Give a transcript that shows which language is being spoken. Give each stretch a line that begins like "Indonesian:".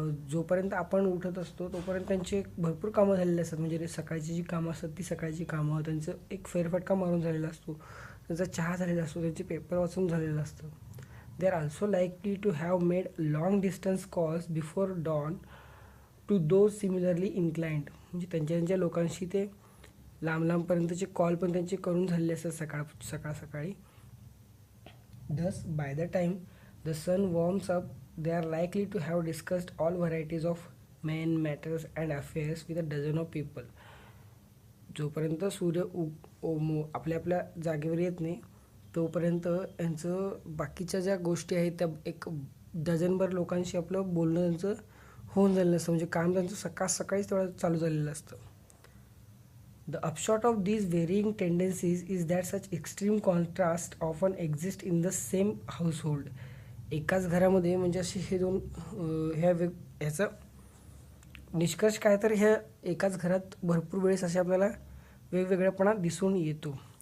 Marathi: जोपर्यंत आपण उठत असतो तोपर्यंत त्यांचे भरपूर कामं झालेले असतात, म्हणजे सकाळची जी कामं असतात ती सकाळची कामं, त्यांचं एक फेरफटका मारून झालेला असतो, त्यांचा चहा झालेला असतो, त्यांचे पेपर वाचून झालेलं असतं.
English: they are also likely to have made long distance calls before dawn to those similarly inclined,
Marathi: म्हणजे त्यांच्या लोकांशी ते लांबपर्यंतचे कॉल पण त्यांचे करून झालेले असतात सकाळी.
English: Thus, by the time the sun warms up, they are likely to have discussed all varieties of men, matters and affairs with a dozen of people.
Marathi: जोपर्यंत सूर्य आपल्या जागेवर येत नाही तोपर्यंत यांचं बाकीच्या ज्या गोष्टी आहेत त्या एक डझनभर लोकांशी आपलं बोलणं त्यांचं होऊन झालेलं असतं, म्हणजे काम त्यांचं सकाळीच तेवढं चालू झालेलं असतं.
English: The upshot of these varying tendencies is that such extreme contrast often exist in the same household.
Marathi: एकाच घरामध्ये म्हणजे असे हे दोन ह्याचा निष्कर्ष काय तर ह्या एकाच घरात भरपूर वेळेस असे आपल्याला वेगवेगळेपणा दिसून येतो.